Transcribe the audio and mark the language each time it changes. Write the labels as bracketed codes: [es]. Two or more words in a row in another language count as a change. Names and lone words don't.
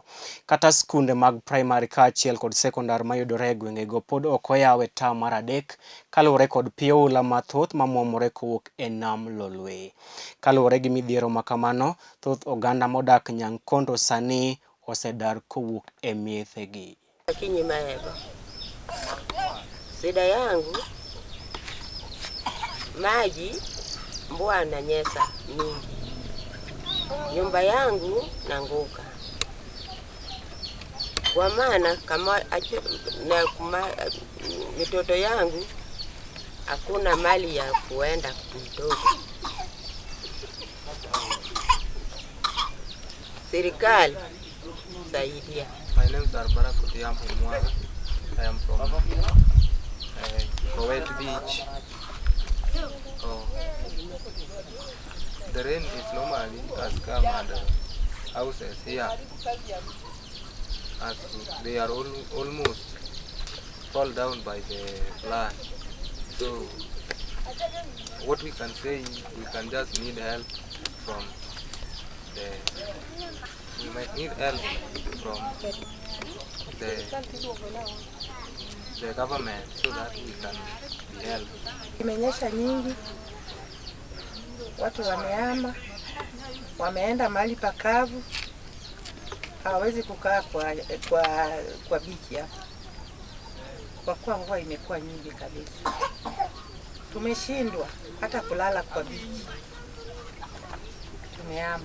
[luo] Kata skunde mag primar kaachiel kod sekondar mayudore e gwengego pod ok oyaw e taon mar adek kaluore kod pi oula mathoth ma muomore kowuok e nam Lolwe. Kaluore gi midhiero ma kamano, thoth oganda modak Nyankondo sani osedar kowuok e miethegi. [sw] Lakini maego shida yangu maji mvua inanyesha mingi, nyumba yangu nanguka kwa maana kama mitoto yangu hakuna mali ya kuenda mtoto. Serikali saidia. [en] My name is Bura. I am from Kowet Beach. The rain is normally has come and houses here as they are almost fall down by the flood. So what we can say, we can just need help from we might need help from the government so that we can be helped. [sw] Imenyesha nyingi, watu wamehama, wameenda mahali pakavu, hawawezi kukaa kwa bichi hapa kwa kuwa mvua imekuwa nyingi kabisa. Tumeshindwa hata kulala kwa bichi, tumehama.